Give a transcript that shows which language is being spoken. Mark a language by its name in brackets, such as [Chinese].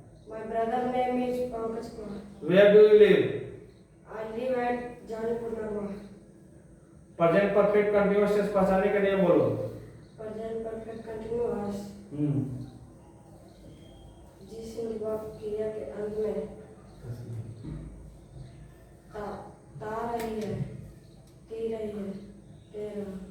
[English] My brother name is Pankaj Kumar. Where do you live? I live at Janipur Narwa. [Hindi] Present perfect continuous tense पहचानने के लिए बोलो। [English] Present perfect continuous. [Hindi] जिस निभाव क्रिया के अंत में ता रही है, ती रही है, तेरा।